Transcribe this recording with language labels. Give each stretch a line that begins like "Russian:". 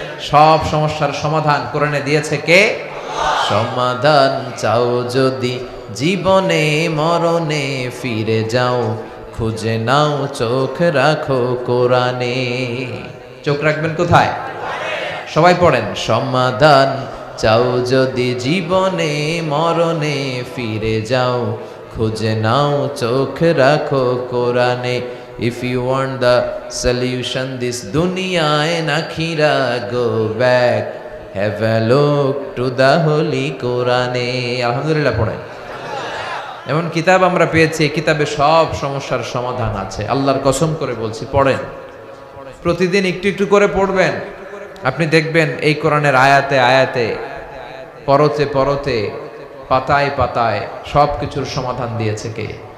Bangla: সব সমস্যার সমাধান কোরআনে দিয়েছে কে? সমাধান চাও যদি জীবনে মরণে, ফিরে যাও খুঁজে নাও চোখ রাখো কোরআনে। চোখ রাখবেন কোথায়? সবাই পড়েন, সমাধান চাও যদি জীবনে মরণে, ফিরে যাও খুঁজে নাও চোখ রাখো কোরআনে।
English: If you want the solution this dunya and akhira, go back, have a look to the holy Quran.
Bangla: আলহামদুলিল্লাহ পড়েন। এমন কিতাব আমরা পেয়েছি, কিতাবে সব সমস্যার সমাধান আছে। আল্লাহর কসম করে বলছি, পড়েন, প্রতিদিন একটু একটু করে পড়বেন, আপনি দেখবেন এই কোরআনের আয়াতে আয়াতে, পরতে পরতে, পাতায় পাতায় সব কিছুর সমাধান দিয়েছে কে?